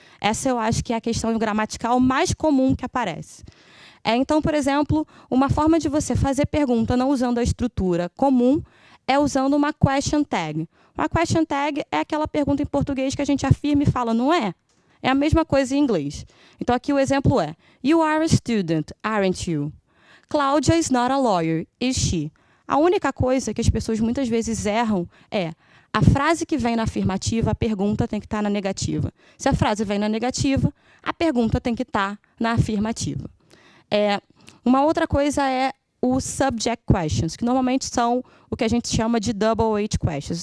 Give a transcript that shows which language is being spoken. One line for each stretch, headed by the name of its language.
Portuguese: Essa eu acho que é a questão gramatical mais comum que aparece. Então, por exemplo, uma forma de você fazer pergunta não usando a estrutura comum é usando uma question tag. Uma question tag é aquela pergunta em português que a gente afirma e fala, não é? É a mesma coisa em inglês. Então, aqui o exemplo é,
English: You are a student, aren't you? Claudia is not a lawyer, is she?
Portuguese: A única coisa que as pessoas muitas vezes erram é a frase que vem na afirmativa, a pergunta tem que estar na negativa. Se a frase vem na negativa, a pergunta tem que estar na afirmativa. Uma outra coisa é os subject questions, que normalmente são o que a gente chama de double H questions.